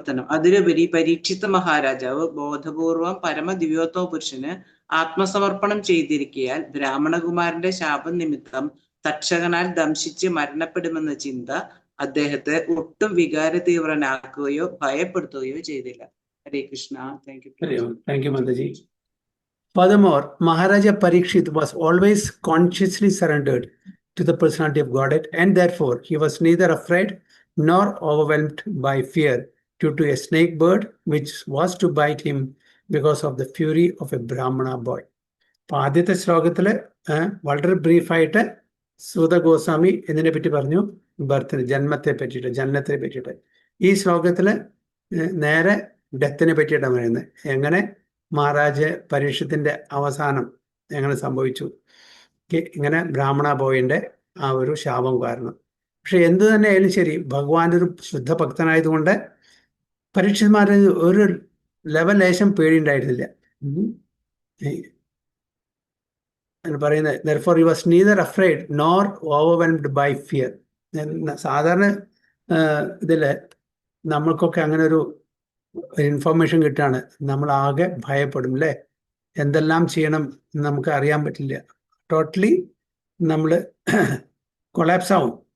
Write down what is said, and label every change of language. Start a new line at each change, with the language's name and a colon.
Malayalam: അതിലുപരി പരീക്ഷിത മഹാരാജാവ് ബോധപൂർവം പരമദിവ്യോത്തമ പുരുഷന് ആത്മസമർപ്പണം ചെയ്തിരിക്കയാൽ ബ്രാഹ്മണകുമാരന്റെ ശാപം നിമിത്തം തക്ഷകനാൽ ദംശിച്ച് മരണപ്പെടുമെന്ന ചിന്ത അദ്ദേഹത്തെ ഒട്ടും വികാര തീവ്രനാക്കുകയോ ഭയപ്പെടുത്തുകയോ ചെയ്തില്ല. ഹരേ Krishna. Thank you.
English: Thank you മാതാജി. Furthermore, Maharaja Parikshit was always consciously surrendered to the personality of Godhead, and therefore he was neither afraid nor overwhelmed by fear due to a snake bird which was to bite him because of the fury of a Brahmana boy.
Malayalam: അപ്പൊ ആദ്യത്തെ ശ്ലോകത്തില് വളരെ ബ്രീഫായിട്ട് സൂത ഗോസ്വാമി ഇതിനെ പറ്റി പറഞ്ഞു, ബർത്തിന്, ജന്മത്തെ പറ്റിയിട്ട്, ജനനത്തെ പറ്റിയിട്ട്. ഈ ശ്ലോകത്തില് നേരെ ഡെത്തിനെ പറ്റിയിട്ടാണ് പറയുന്നത്. എങ്ങനെ മഹാരാജ പരീക്ഷത്തിന്റെ അവസാനം എങ്ങനെ സംഭവിച്ചു, ഇങ്ങനെ ബ്രാഹ്മണ ബോയിന്റെ ആ ഒരു ശാപം കാരണം. പക്ഷെ എന്തു തന്നെ ആയാലും ശരി, ഭഗവാന്റെ ഒരു ശുദ്ധ ഭക്തനായതുകൊണ്ട് പരീക്ഷന്മാരെ ഒരു ലേശം പേടിയുണ്ടായിരുന്നില്ല. പറയുന്നത്
English: therefore he was neither afraid nor overwhelmed by fear.
Malayalam: സാധാരണ ഇതില് നമ്മൾക്കൊക്കെ അങ്ങനെ ഒരു ഇൻഫർമേഷൻ കിട്ടാണ്, നമ്മൾ ആകെ ഭയപ്പെടും അല്ലേ, എന്തെല്ലാം ചെയ്യണം നമുക്ക് അറിയാൻ പറ്റില്ല, ടോട്ടലി നമ്മൾ കൊളാപ്സ് ആവും.